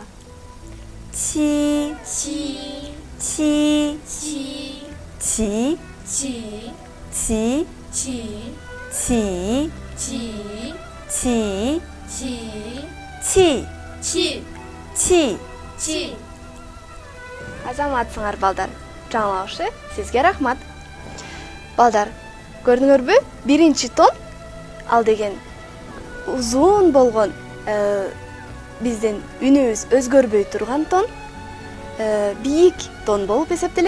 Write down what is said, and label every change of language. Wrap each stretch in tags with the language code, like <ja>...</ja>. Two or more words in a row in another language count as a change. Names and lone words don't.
<zh>七七七七齐七齐七齐七齐七气七气七</zh> <ky>Азаматсыңар, балдар. Жаңылаушы, сизге рахмат. Балдар, көрдүңөрбү? Биринчи тон ал деген узун болгон биздин үнүбүз өзгөрбөй турган тон, бийик тон болуп эсептелет.</ky>